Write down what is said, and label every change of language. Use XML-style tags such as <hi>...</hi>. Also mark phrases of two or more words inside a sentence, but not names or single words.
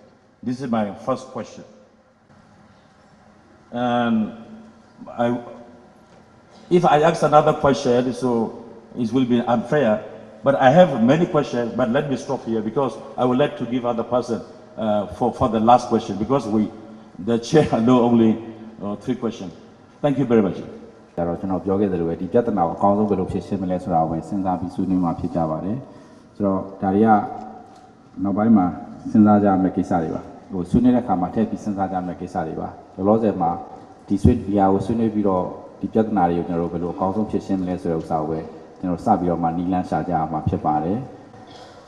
<en>This is my first question. And if I ask another question, so it will be unfair, but I have many questions, but let me stop here because I would like to give other person for the last question because the chair know only 3 questions. Thank you very much.</en> <my>ကျွန်တော်ပြောခဲ့သလိုပဲဒီပြဿနာကိုအကောင်းဆုံးဘယ်လိုဖြေရှင်းမလဲဆိုတာကိုစဉ်းစားပြီးဆွေးနွေးမှဖြစ်ကြပါတယ်ဆိုတော့ဒါတွေကနောက်ပိုင်းမှာစဉ်းစားကြမယ့်ကိစ္စတွေပါဟိုဆွေးနွေးတဲ့အခါမှာထည့်ပြီးစဉ်းစားကြမယ့်ကိစ္စတွေပါလောလောဆ ယ်မှာဒီဟာကိုဆွေးနွေးပြီးတော့ဒီပြဿနာတွေကိုကျွန်တော်တို့ဘယ်လိုအကောင်းဆုံးဖြေရှင်းမလဲဆိုတဲ့ဥစ္စာကိုပဲကျွန်တော်စပြီးတော့မှနီးလန်းရှာကြရမှာဖြစ်ပါတယ်ဆို</my>